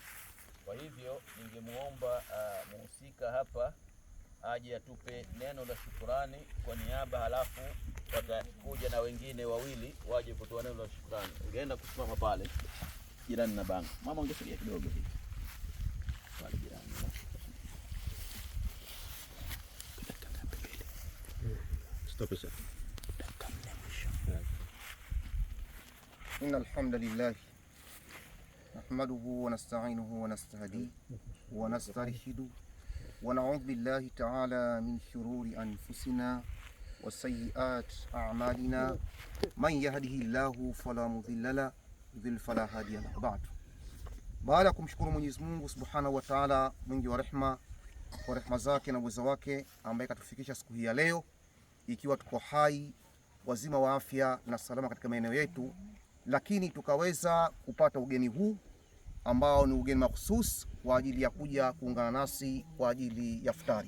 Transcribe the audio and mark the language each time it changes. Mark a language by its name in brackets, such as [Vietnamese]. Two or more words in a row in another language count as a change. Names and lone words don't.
[Swahili] Kwa hivyo ningemuomba muhusika hapa aje atupe neno la shukrani kwa niaba, halafu watakuja na wengine wawili waje kutoa neno la shukrani. Ungeenda kusimama pale jirani na bango. Mama ungesogea kidogo hivi. Pale jirani. [English] Stop it. [Arabic] إن الحمد لله نحمده ونستعينه ونستهديه ونسترشده ونعوذ بالله تعالى من شرور أنفسنا وسيئات أعمالنا من يهده الله فلا مضل له ويضلل فلا هادي له. [Swahili] بعد baada kumshukuru Mwenyezi Mungu [Arabic] سبحانه وتعالى, [Swahili] mwingi wa rehema, kwa rehema zake na uwezo wake, ambaye katufikisha siku hii ya leo ikiwa tuko hai, wazima wa afya na salama katika maeneo yetu, lakini tukaweza kupata ugeni huu ambao ni ugeni mahususi kwa ajili ya kuja kuungana nasi kwa ajili ya futari.